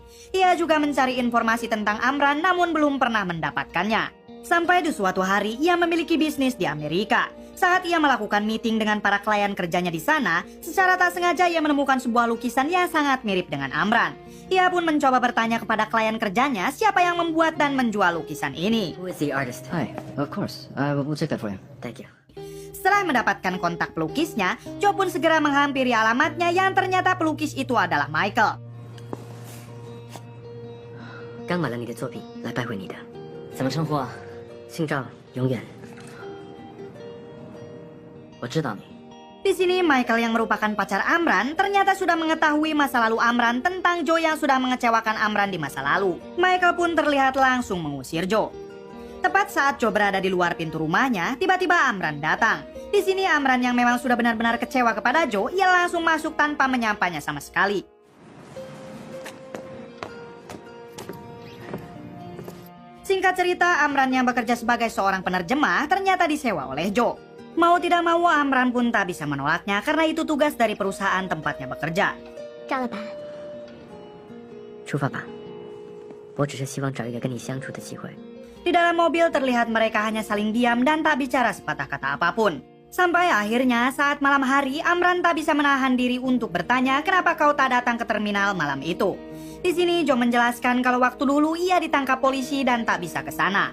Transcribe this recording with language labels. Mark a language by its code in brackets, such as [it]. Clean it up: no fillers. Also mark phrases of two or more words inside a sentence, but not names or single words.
[id] Ia juga mencari informasi tentang Amran namun belum pernah mendapatkannya. Sampai di suatu hari ia memiliki bisnis di Amerika. Saat ia melakukan meeting dengan para klien kerjanya di sana, secara tak sengaja ia menemukan sebuah lukisan yang sangat mirip dengan Amran. Ia pun mencoba bertanya kepada klien kerjanya siapa yang membuat dan menjual lukisan ini. [en] Who is the artist? Hi, of course. We'll check that for you. Thank you. [id] Setelah mendapatkan kontak pelukisnya, Joe pun segera menghampiri alamatnya yang ternyata pelukis itu adalah Michael. [zh] 刚买了你的作品，来拜会你的。怎么称呼啊？姓赵，永远。我知道你。 [id] Di sini Michael yang merupakan pacar Amran ternyata sudah mengetahui masa lalu Amran tentang Joe yang sudah mengecewakan Amran di masa lalu. Michael pun terlihat langsung mengusir Joe. Tepat saat Joe berada di luar pintu rumahnya, tiba-tiba Amran datang. Di sini Amran yang memang sudah benar-benar kecewa kepada Joe, ia langsung masuk tanpa menyapanya sama sekali. Singkat cerita, Amran yang bekerja sebagai seorang penerjemah ternyata disewa oleh Joe. Mau tidak mau, Amran pun tak bisa menolaknya karena itu tugas dari perusahaan tempatnya bekerja. [zh] 赵老板，出发吧，我只是希望找一个跟你相处的机会。 [id] Di dalam mobil terlihat mereka hanya saling diam dan tak bicara sepatah kata apapun. Sampai akhirnya saat malam hari, Amran tak bisa menahan diri untuk bertanya kenapa kau tak datang ke terminal malam itu. Di sini Jo menjelaskan kalau waktu dulu ia ditangkap polisi dan tak bisa ke sana.